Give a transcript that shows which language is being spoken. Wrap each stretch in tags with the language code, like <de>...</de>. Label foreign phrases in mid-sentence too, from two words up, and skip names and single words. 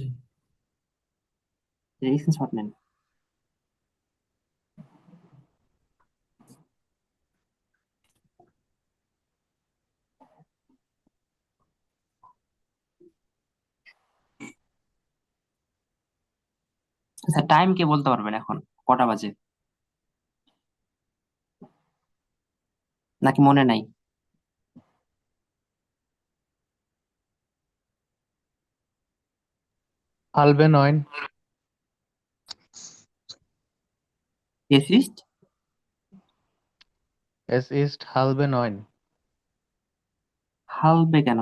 <bn>স্ক্রিনশট নেন। আচ্ছা, টাইম কে বলতে পারবেন এখন? কটা বাজে? নাকি মনে নাই?</bn> <de>halbe 9. Es ist Es ist halbe 9.</de> <bn>halbe কেন?</bn>